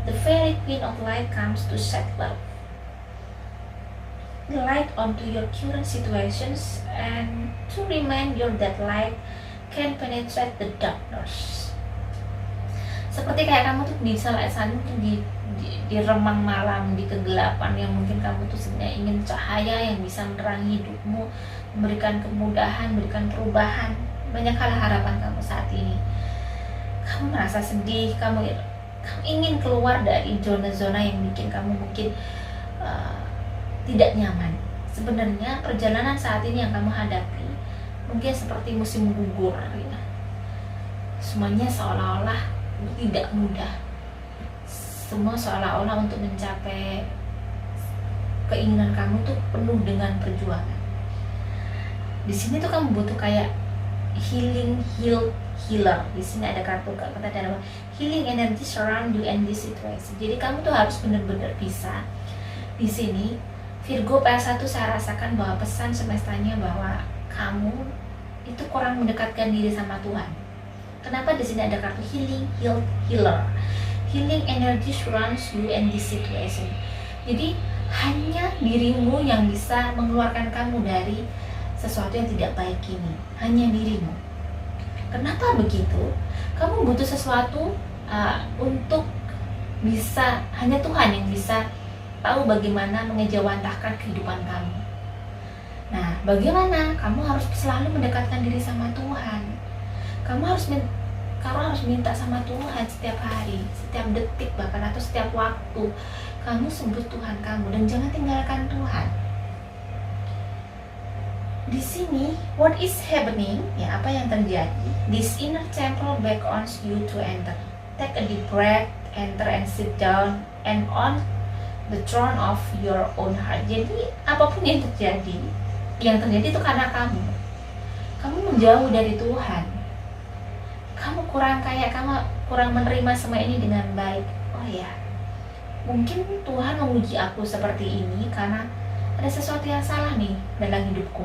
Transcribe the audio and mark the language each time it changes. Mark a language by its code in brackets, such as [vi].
[en] The fairy queen of light comes to set love. The light onto your current situations and to remind you that light can penetrate the darkness. [id] Seperti kayak kamu tuh di saat itu di remang malam, di kegelapan yang mungkin kamu tuh sebenarnya ingin cahaya yang bisa menerangi hidupmu, memberikan kemudahan, memberikan perubahan. Banyak hal harapan kamu saat ini. Kamu merasa sedih, kamu ingin keluar dari zona-zona yang bikin kamu mungkin tidak nyaman. Sebenarnya perjalanan saat ini yang kamu hadapi mungkin seperti musim gugur ya. Semuanya seolah-olah tidak mudah. Semua seolah-olah untuk mencapai keinginan kamu tuh penuh dengan perjuangan. Di sini tuh kamu butuh kayak healer. Di sini ada kartu kata ada [en] healing energy surround you in this situation. [id] Jadi kamu tuh harus benar-benar bisa. Di sini Virgo PS1 saya rasakan bahwa pesan semestanya bahwa kamu itu kurang mendekatkan diri sama Tuhan. Kenapa di sini ada kartu healer? [en] Healing energy surrounds you in this situation. [id] Jadi hanya dirimu yang bisa mengeluarkan kamu dari sesuatu yang tidak baik ini. Hanya dirimu. Kenapa begitu? Kamu butuh sesuatu untuk bisa, hanya Tuhan yang bisa tahu bagaimana mengejawantahkan kehidupan kamu. Nah, bagaimana? Kamu harus selalu mendekatkan diri sama Tuhan. Kamu harus minta sama Tuhan setiap hari, setiap detik bahkan atau setiap waktu. Kamu sebut Tuhan kamu dan jangan tinggalkan Tuhan. Di sini, [en] what is happening? [id] Ya, apa yang terjadi? [en] This inner temple beckons you to enter. Take a deep breath, enter and sit down and on the throne of your own heart. [id] Jadi apapun yang terjadi itu karena kamu menjauh dari Tuhan. Kamu kurang menerima semua ini dengan baik. Oh ya, mungkin Tuhan menguji aku seperti ini karena ada sesuatu yang salah nih dalam hidupku.